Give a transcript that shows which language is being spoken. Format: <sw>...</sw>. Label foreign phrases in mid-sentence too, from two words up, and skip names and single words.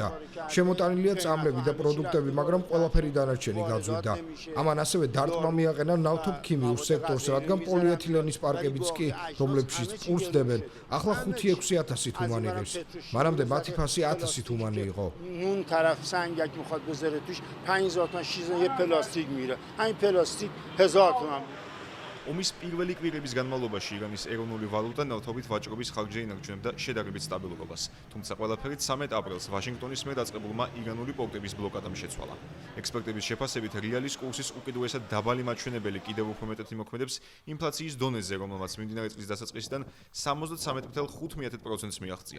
<ka>შემოტანილია წამლები და პროდუქტები, მაგრამ ყველაფერი დანარჩენი გაძვირდა. ამან ასევე დარტყმა მიაყენა ნავთობქიმიურ სექტორს, რადგან პოლიეთილენის პარკებიც კი, რომლებშიც პურს დებენ, ახლა 5-6 თუ მან იღებს. მანამდე მათი ფასი 1000 თუ მან იყო.</ka> <fa>اون طرف سنگک میخواد بذاره توش 5000 تومن شیزن یه پلاستیک میره. همین پلاستیک 1000 تومن.</fa> <ka>ომის პირველი კვირების განმავლობაში ირანის ეროვნული ვალუტა ნავთობით ვაჭრობის ხარჯზე ინარჩუნებდა შედარებით სტაბილურობას. თუმცა ყველაფერი 13 აპრილს ვაშინგტონის მიერ დაწყებულმა ირანული პორტების ბლოკადამ შეცვალა. ექსპერტების შეფასებით, რეალის კურსის უკიდურესად დაბალი მაჩვენებელი კიდევ უფრო მეტად იმოქმედებს ინფლაციის დონეზე, რომელმაც მიმდინარე წლის დასაწყისიდან 73.5%-ს მიაღწია.</ka>